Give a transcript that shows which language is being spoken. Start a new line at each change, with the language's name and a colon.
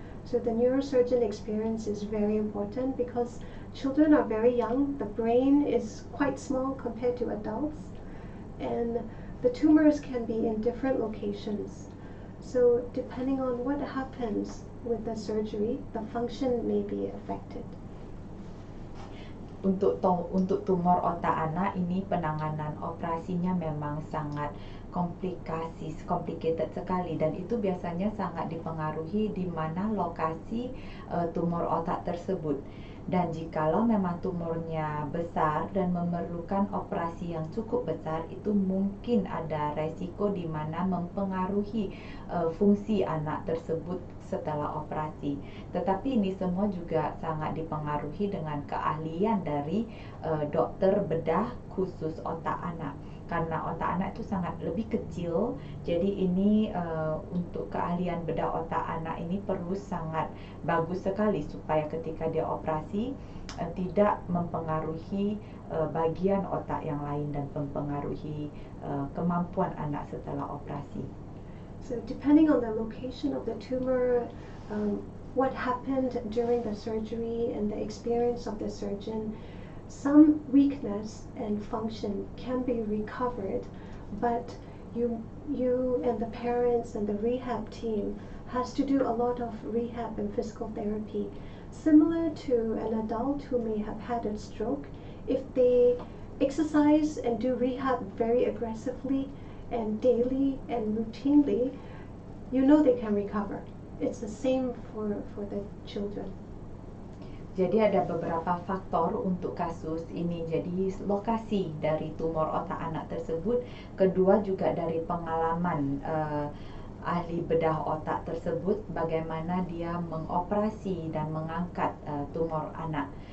English: So the neurosurgeon experience is very important because children are very young. The brain is quite small compared to adults, and the tumors can be in different locations. So depending on what happens with the surgery, the function may be affected.
Indonesian: Untuk tumor otak anak ini penanganan operasinya memang sangat complicated sekali, dan itu biasanya sangat dipengaruhi di mana lokasi tumor otak tersebut. Dan jikalau memang tumornya besar dan memerlukan operasi yang cukup besar, itu mungkin ada resiko di mana mempengaruhi fungsi anak tersebut setelah operasi. Tetapi ini semua juga sangat dipengaruhi dengan keahlian dari dokter bedah khusus otak anak. Karena otak anak itu sangat lebih kecil, jadi ini untuk keahlian bedah otak anak ini perlu sangat bagus sekali supaya ketika dia operasi tidak mempengaruhi bagian otak yang lain dan mempengaruhi kemampuan anak setelah operasi.
English: So depending on the location of the tumor, what happened during the surgery and the experience of the surgeon, some weakness and function can be recovered, but you and the parents and the rehab team has to do a lot of rehab and physical therapy, similar to an adult who may have had a stroke. If they exercise and do rehab very aggressively and daily and routinely, you know they can recover. It's the same for the children.
Indonesian: Jadi ada beberapa faktor untuk kasus ini. Jadi lokasi dari tumor otak anak tersebut, kedua juga dari pengalaman ahli bedah otak tersebut, bagaimana dia mengoperasi dan mengangkat tumor anak.